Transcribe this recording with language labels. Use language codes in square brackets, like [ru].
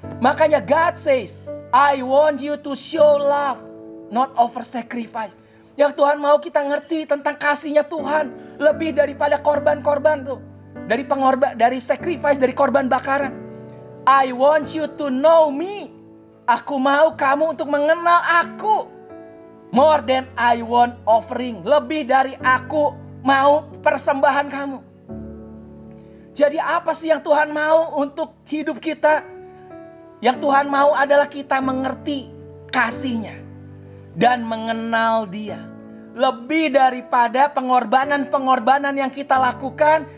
[en] Makanya God says, I want you to show love, not over sacrifice. [id] Yang Tuhan mau kita ngerti tentang kasihnya Tuhan. Lebih daripada korban-korban tuh. Dari sacrifice, dari korban bakaran. [en] I want you to know me. [id] Aku mau kamu untuk mengenal aku. [en] More than I want offering. [id] Lebih dari aku mau persembahan kamu. Jadi apa sih yang Tuhan mau untuk hidup kita? Yang Tuhan mau adalah kita mengerti kasihnya. Dan mengenal dia. Lebih daripada pengorbanan-pengorbanan yang kita lakukan.